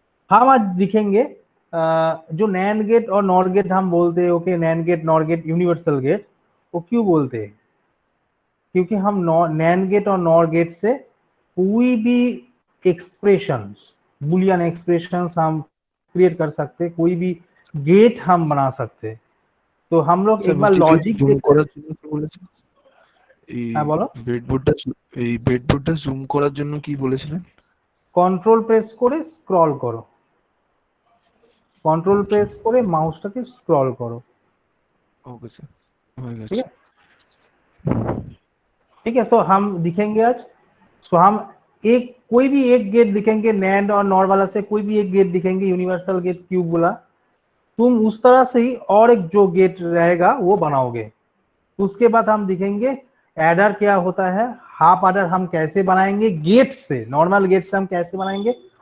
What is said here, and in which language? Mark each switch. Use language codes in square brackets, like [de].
[hi] हम आज दिखेंगे जो नैंड गेट और नॉर गेट हम बोलते हैं, okay NAND gate nor gate universal gate, वो क्यों बोलते हैं? क्योंकि हम नैंड गेट और नॉर गेट से कोई भी एक्सप्रेशंस, बुलियन एक्सप्रेशंस हम क्रिएट कर सकते हैं, कोई भी गेट हम बना सकते हैं। तो हम लोग एक बार लॉजिक [bn] জুম করার জন্য কি বলেছেন? হ্যাঁ বলো। ব্রেডবোর্ডটা জুম করার জন্য কি বলেছিলেন? কন্ট্রোল প্রেস করে স্ক্রল করো, কন্ট্রোল প্রেস করে মাউসটাকে স্ক্রল করো। [hi] ओके सर, हो ठीक गया। है, ठीक है। तो हम दिखेंगे आज, सो हम एक कोई भी एक गेट दिखेंगे, नैंड और नॉर वाला से कोई भी एक गेट दिखेंगे, यूनिवर्सल गेट क्यूब बोला, तुम उस तरह से ही और एक जो गेट रहेगा वो बनाओगे। उसके बाद हम दिखेंगे एडर क्या होता है, हाफ एडर हम कैसे बनाएंगे गेट से, नॉर्मल गेट से हम कैसे बनाएंगे।